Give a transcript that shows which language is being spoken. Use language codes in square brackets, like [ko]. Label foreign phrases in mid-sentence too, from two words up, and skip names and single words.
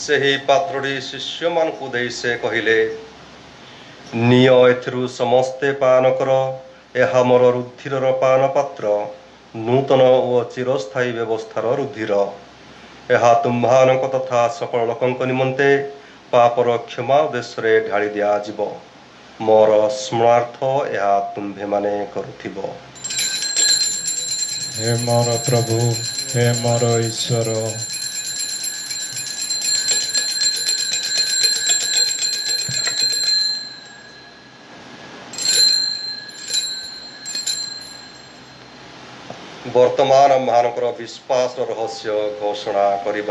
[or] ସେହି ପାତ୍ରଟି ଶିଷ୍ୟମାନଙ୍କୁ ଦେଇ ସେ କହିଲେ, ନିଅ ଏଥିରୁ ସମସ୍ତେ ପାନ କର, ଏହା ମୋର ରୁଧିରର ପାନ ପାତ୍ର, ନୂତନ ଓ ଚିରସ୍ଥାୟୀ ବ୍ୟବସ୍ଥାର ରୁଧିର। ଏହା ତୁମ୍ଭମାନଙ୍କ ତଥା ସକଳ ଲୋକଙ୍କ ନିମନ୍ତେ ପାପର କ୍ଷମା ଉଦ୍ଦେଶ୍ୟରେ ଢାଳି ଦିଆଯିବ। ମୋର ସ୍ମରଣାର୍ଥ ଏହା ତୁମ୍ଭେମାନେ କରୁଥିବ। ହେ ମୋର ପ୍ରଭୁ, ହେ ମୋର ଈଶ୍ୱର, ବର୍ତ୍ତମାନ ଆମମାନଙ୍କର ବିଶ୍ୱାସର ରହସ୍ୟ ଘୋଷଣା କରିବା।